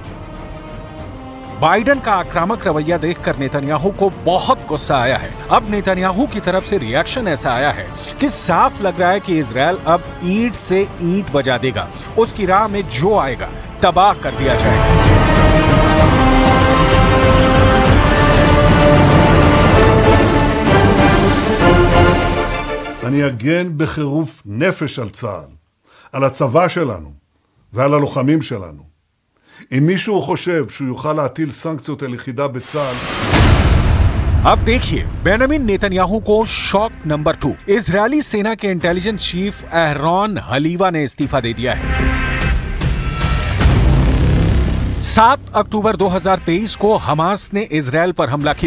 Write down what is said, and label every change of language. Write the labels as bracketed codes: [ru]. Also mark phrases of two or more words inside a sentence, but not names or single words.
[hi] बाइडन का आक्रामक रवैया देखकर नेतन्याहू को बहुत गुस्सा आया है। अब नेतन्याहू की तरफ से रिएक्शन ऐसा आया है कि साफ लग रहा है कि इजरायल अब ईंट से ईंट बजा देगा। उसकी राह में जो आएगा तबाह कर दिया जाएगा। [he] אני אגן בחירוף נפש על צה"ל, על הצבא שלנו ועל הלוחמים שלנו. אם מישהו חושב שהוא יוכל להטיל סנקציות על יחידה בצה"ל, [hi] अब देखिए बेंजामिन नेतन्याहू को [en] shock number [hi] 2। इजरायली सेना के [en] intelligence chief [hi] एहरोन हलीवा ने इस्तीफा दे दिया है। 7 अक्टूबर 2023 को हमास ने इजरायल पर हमला किया।